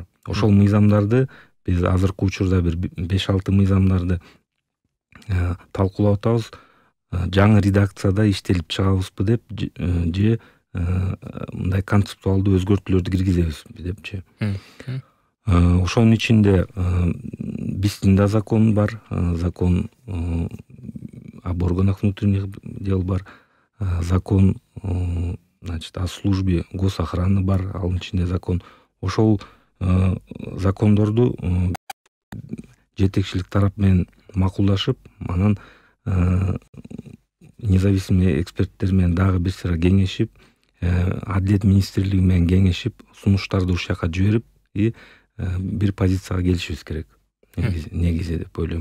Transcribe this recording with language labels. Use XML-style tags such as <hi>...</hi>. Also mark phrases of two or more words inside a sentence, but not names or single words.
<ky>Ошол мыйзамдарды биз азыркы учурда бир 5-6 мыйзамдарды талкуулап атабыз. Жаңы редакцияда иштелип чыгабызбы деп, же мындай концептуалдуу өзгөртүүлөрдү киргизебизби депчи. Ошонун ичинде биздин да закон бар,</ky> <ru>закон об органах внутренних дел бар, закон, значит, о службе госохраны</ru> <ky>бар, анын ичинде</ky> <ru>закон.</ru> <ky>Ошол закондорду жетекчилик тарап менен макулдашып, анан независимый эксперттер менен дагы бир сыйра кеңешип, Адилет министрлиги менен кеңешип, сунуштарды ушул жака жиберип, бир позицияга келишибиз керек негизи деп ойлойм.</ky>